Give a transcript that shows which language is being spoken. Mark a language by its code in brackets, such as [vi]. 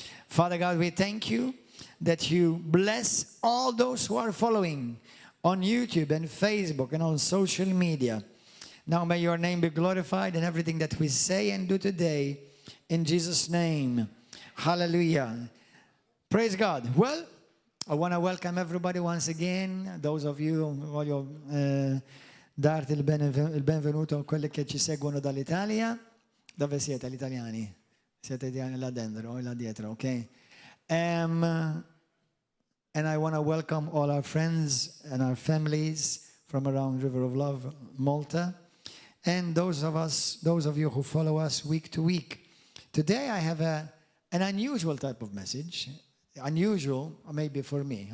[en] Father God, we thank you that you bless all those who are following on YouTube and Facebook and on social media. Now may your name be glorified in everything that we say and do today. In Jesus' name. Hallelujah. Praise God. Well, I want to welcome everybody once again. Those of you [it] voglio darti il benvenuto a quelli che ci seguono dall'Italia. Dove siete gli italiani? Siete italiani là dentro o là dietro, ok? [en] And I want to welcome all our friends and our families from around River of Love, Malta, and those of you who follow us week to week. Today I have an unusual type of message. Unusual, maybe for me.